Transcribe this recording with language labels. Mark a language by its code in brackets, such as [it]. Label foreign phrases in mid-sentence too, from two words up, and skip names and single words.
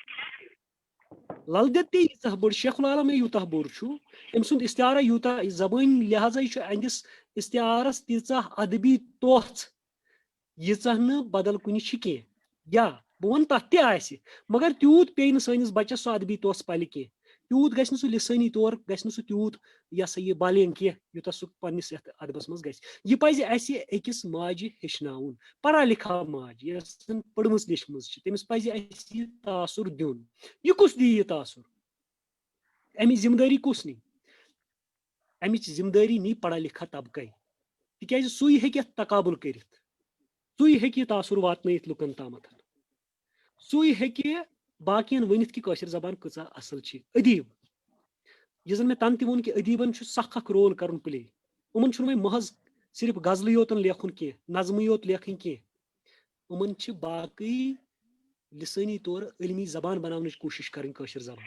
[ks] لل دٮ۪د تہِ ییٖژاہ بٔڑ شیخ العالم یوٗتاہ بوٚڑ چھُ أمۍ سُنٛد استعارا یوٗتاہ زبٲنۍ لحاظے چھُ أہنٛدِس استعارس تیٖژاہ ادبی توٚژھ ییٖژاہ نہٕ بدل کُنہِ چھِ کینٛہہ. یا بہٕ وَنہٕ تتھ تہِ آسہِ مگر تیوٗت پیٚیہِ نہٕ سٲنِس بچس سُہ ادبی توٚژھ پلہِ کینٛہہ تیوٗت گژھِ نہٕ سُہ لسٲنی طور گژھِ نہٕ سُہ تیوٗت یہِ ہسا یہِ بالینگ کینٛہہ یوٗتاہ سُہ پننس یتھ ادبس منٛز گژھِ. یہِ پزِ اسہِ أکِس ماجہِ ہیٚچھناوُن [ur] پڑا لِکھا [ks] ماجہِ یۄس زن پٔرمٕژ لیچھمٕژ چھِ تٔمِس پزِ اسہِ یہِ تاثر دیُن. یہِ کُس دِیہِ یہِ تاثر امِچ ذمہٕ دٲری کُس نی امِچ ذمہٕ دٲری نی [ur] پڑا لِکھا [ks] طبقے تِکیازِ سُے ہیٚکہِ اتھ تقابُل کٔرِتھ سُے ہیٚکہِ یہِ تاثر واتنٲیِتھ لُکن تامتھ سُے ہیٚکہِ باقین ؤنِتھ کہِ کٲشِر زبان کۭژاہ اصل چھِ. ادیٖب یُس زن مےٚ تنہٕ تہِ ووٚن کہِ ادیٖبن چھُ سکھ اکھ رول کرُن پلے. یِمن چھُنہٕ وۄنۍ محض صرف غزلٕے یوتن لیکھُن کینٛہہ نظمٕے یوت لیکھٕنۍ کینٛہہ یِمن چھِ باقٕے لسٲنی طور علمی زبان بناونٕچ کوٗشش کرٕنۍ کٲشِر زبان.